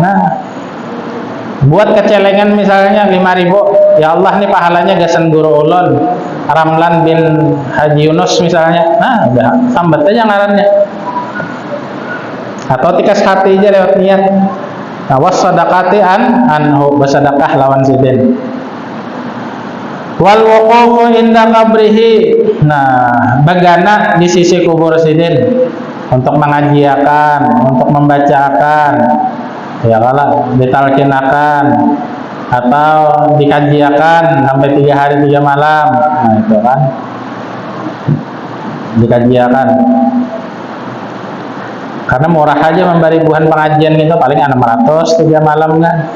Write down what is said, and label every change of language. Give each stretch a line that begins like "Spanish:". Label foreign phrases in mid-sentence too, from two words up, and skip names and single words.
Banjar: Nah, buat kecelengan misalnya 5.000, ya Allah nih pahalanya gasan guru ulun Ramlan bin Haji Yunus misalnya. Nah, udah sambat aja ngarannya. Atau tikas hati aja lewat niat. Nah,
Arabic: والصدقة عنه,
Banjar: bersedekah lawan sidin.
Arabic: والوقوف عند قبره,
Banjar: nah begana di sisi kubur sidin untuk mengajiakan, untuk membacakan, ya kalau ditalkinakan atau dikajiakan sampai 3 hari 3 malam. Nah itu kan dikajiakan, karena murah aja memberi ribuan pengajian gitu, paling 600 3 malam kan.